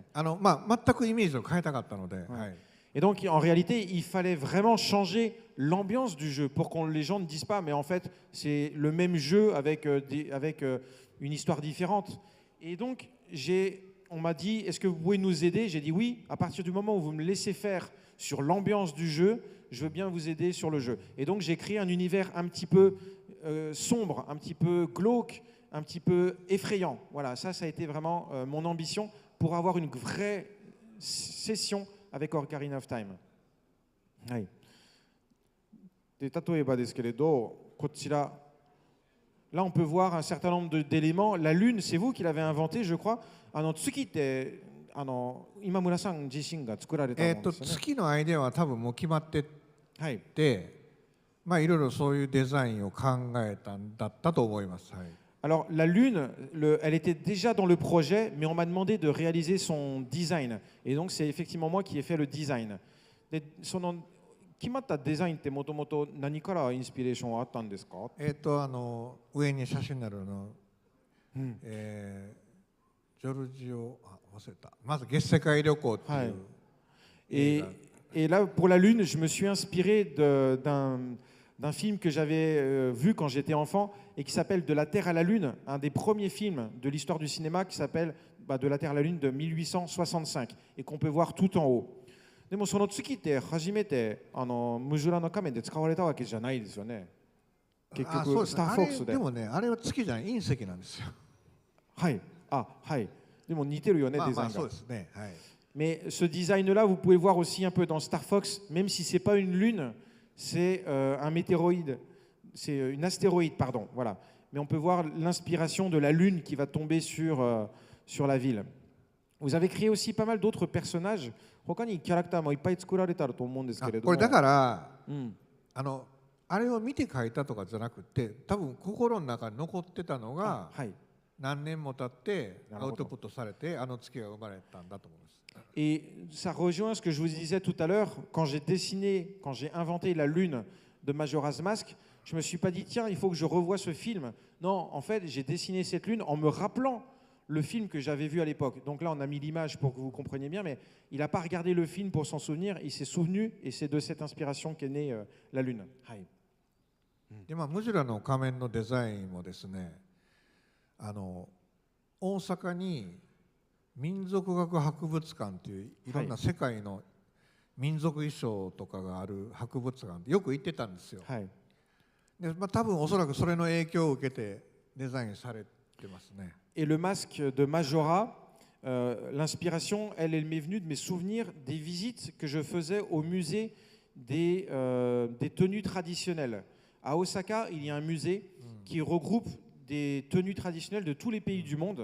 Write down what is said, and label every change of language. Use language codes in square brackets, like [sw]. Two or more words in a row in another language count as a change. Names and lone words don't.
[ja] 全くイメージを変えたかったので。 [fr] Et donc, en réalité, il fallait vraiment changer l'ambiance du jeu pour que les gens ne disent pas, mais en fait, c'est le même jeu avec une histoire différente. Et donc, on m'a dit, est-ce que vous pouvez nous aider? J'ai dit oui, à partir du moment où vous me laissez faire sur l'ambiance du jeu, je veux bien vous aider sur le jeu. Et donc, j'ai créé un univers un petit peu sombre, un petit peu glauque, un petit peu effrayant. Voilà, ça a été vraiment mon ambition pour avoir une vraie session avec Ocarina of Time. [ja] はい。で、例えばですけれど、こちら、 [fr] là on peut voir un certain nombre d'éléments. La lune, c'est vous qui l'avez inventé, je crois. [ja] 月って今村さん自身が作られたものですよね。月のアイデアは多分もう決まってて、まあいろいろそういうデザインを考えたんだったと思います。はい。 [fr] Alors, la Lune, elle était déjà dans le projet, mais on m'a demandé de réaliser son design. Et donc, c'est effectivement moi qui ai fait le design. [ja] で、その決まったデザインってもともと何からインスピレーションはあったんですか？上に写真になるの、ジョルジオ、忘れた。まず月世界旅行っていう。 [fr] Et là, pour la Lune, je me suis inspiré d'un film que j'avais vu quand j'étais enfant et qui s'appelle De la Terre à la Lune, un des premiers films de l'histoire du cinéma qui s'appelle De la Terre à la Lune de 1865 et qu'on peut voir tout en haut. [ja] でもその月って初めてムジュラの仮面で使われたわけじゃないですよね。結局スターフォックスで。でもね、あれは月じゃない、隕石なんですよ。はい。はい。でも似てるよね、デザインが。そうですね。はい。 [fr] Mais ce design-là, vous pouvez le voir aussi un peu dans Star Fox, même si c'est pas une lune. C'est un météoroïde, c'est une astéroïde, pardon, voilà. Mais on peut voir l'inspiration de la lune qui va tomber sur la ville. Vous avez créé aussi pas mal d'autres personnages. [ja] 他にキャラクターもいっぱい作られたと思うんですけれども。これだから、あれを見て描いたとかじゃなくて、多分心の中に残ってたのが、何年も経ってアウトプットされて、月が生まれたんだと思います。 [fr] Et ça rejoint ce que je vous disais tout à l'heure, quand j'ai inventé la lune de Majora's Mask, je me suis pas dit tiens, il faut que je revoie ce film. Non, en fait, j'ai dessiné cette lune en me rappelant le film que j'avais vu à l'époque. Donc là, on a mis l'image pour que vous compreniez bien, mais il n'a pas regardé le film pour s'en souvenir, il s'est souvenu et c'est de cette inspiration qu'est née la lune. [ja] で、ムジュラの仮面のデザインもですね、大阪に民族学博物館といういろんな世界の民族衣装とかがある博物館でよく行ってたんですよ。で、多分おそらくそれの影響を受けてデザインされてますね。 [fr] Et le masque de Majora, l'inspiration, elle m'est venue de mes souvenirs des visites que je faisais au musée des tenues traditionnelles. À Osaka, il y a un musée qui regroupe des tenues traditionnelles de tous les pays du monde.